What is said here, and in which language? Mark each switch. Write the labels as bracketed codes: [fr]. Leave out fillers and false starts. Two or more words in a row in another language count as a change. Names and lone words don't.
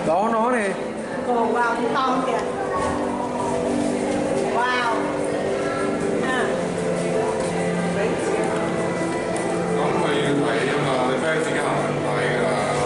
[vi] nó này. Cổ vào cái to kìa. Wow. À. [yue] 咁佢要睇啊嘛，你 friend 自己行唔睇㗎啦。